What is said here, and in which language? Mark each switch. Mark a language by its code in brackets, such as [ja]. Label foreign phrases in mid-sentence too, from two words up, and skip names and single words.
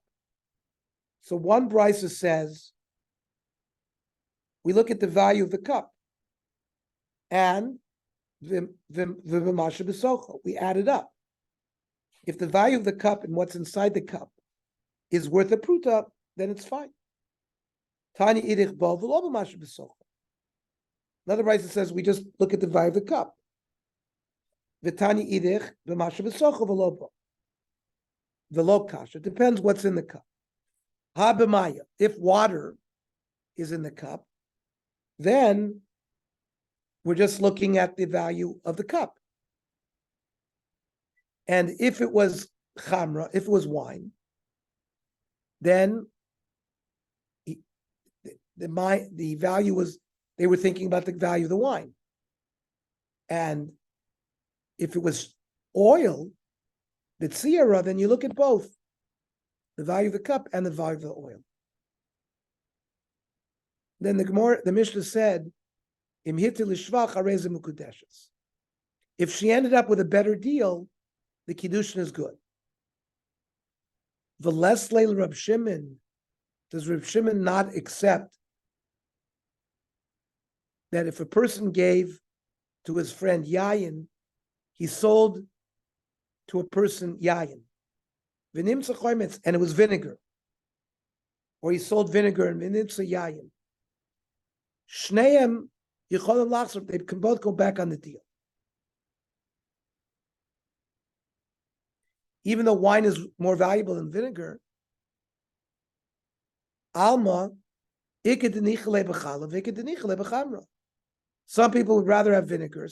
[en] So one brisa says, we look at the value of the cup, and we add it up. If the value of the cup and what's inside the cup is worth a pruta, then it's fine. [arc] תני אידך בו ולא במה שבתוכה. [en] Another brisa says we just look at the value of the cup. [arc] ותני אידך במה שבתוכה ולא בו. ולא קשיא. [en] It depends what's in the cup. [arc] הא במיא. [en] If water is in the cup, then we're just looking at the value of the cup. And if it was chamra, if it was wine, then the value was, they were thinking about the value of the wine. And if it was oil, the tziyara, then you look at both, the value of the cup and the value of the oil. Then the Mishnah said, [he] אם הטעתו לשבח הרי זו מקודשת. [en] If she ended up with a better deal, the Kiddushin is good. [arc] ולית ליה [en] Rab Shimon, does Rab Shimon not accept that if a person gave to his friend yayin, he sold to a person yayin, [he] ונמצא חומץ, [en] and it was vinegar, or he sold vinegar and [he] ונמצא יין. שניהם יכולים לחזור, [en] they can both go back on the deal. Even though wine is more valuable than vinegar, alma, some people would rather have vinegar.